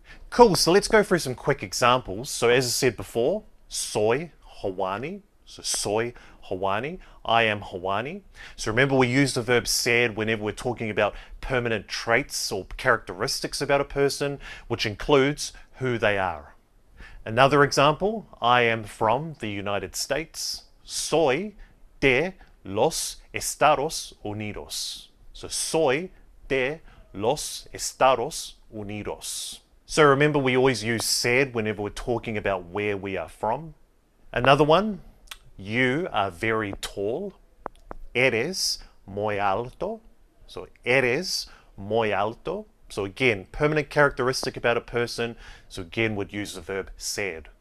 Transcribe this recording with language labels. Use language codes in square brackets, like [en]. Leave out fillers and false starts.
[en] Cool, so let's go through some quick examples. So as I said before, [es] soy Hawani, [en] so soy Hawani, I am Hawani. So remember, we use the verb ser whenever we're talking about permanent traits or characteristics about a person, which includes who they are. Another example, I am from the United States. [es] Soy de los Estados Unidos. So soy de los Estados Unidos. [en] So remember, we always use ser whenever we're talking about where we are from. Another one, you are very tall. [es] Eres muy alto. [en] So [es] eres muy alto. [en] So again, permanent characteristic about a person. So again, would use the verb ser.